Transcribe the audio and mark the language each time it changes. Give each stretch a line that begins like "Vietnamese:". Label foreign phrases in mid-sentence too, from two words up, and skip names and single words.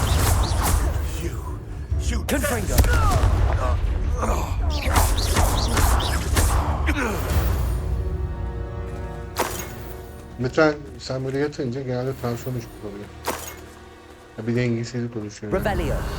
Turkish: You Confringo. Lütfen sen böyle yatınca genelde tansiyon düşük oluyor. Ya bir dengesizlik oluşuyor. Yani. Revelio.